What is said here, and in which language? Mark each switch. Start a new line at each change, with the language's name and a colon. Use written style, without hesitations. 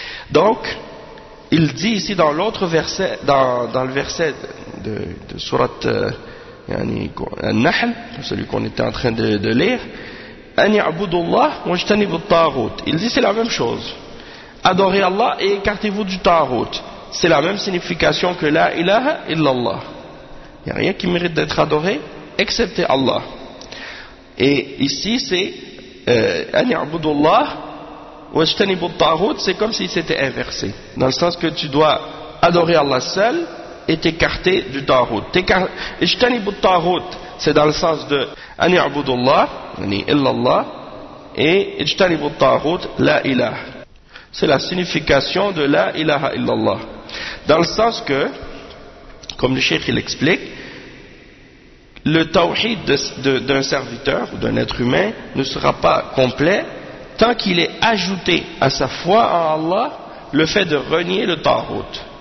French: Donc il dit ici dans l'autre verset, dans le verset de surat An-Nahl, celui qu'on était en train de lire,
Arabic: أن يعبد الله واجتنب الطاغوت.
French: Il dit c'est la même chose. Adorez Allah et écartez-vous du taghout. C'est la même signification que la ilaha illallah. Il n'y a rien qui mérite d'être adoré excepté Allah. Et ici c'est
Arabic: أن يعبد الله واجتنب الطاغوت.
French: C'est comme si c'était inversé. Dans le sens que tu dois adorer Allah seul et t'écarter du taghout.
Arabic: اجتنب الطاغوت.
French: C'est dans le sens de
Arabic: أن يعبد الله يعني إلا الله et اجتنب الطاغوت لا إله.
French: C'est la signification de la ilaha illallah. Dans le sens que, comme le cheikh il explique, le tawhid d'un serviteur ou d'un être humain ne sera pas complet tant qu'il est ajouté à sa foi en Allah le fait de renier le taghout.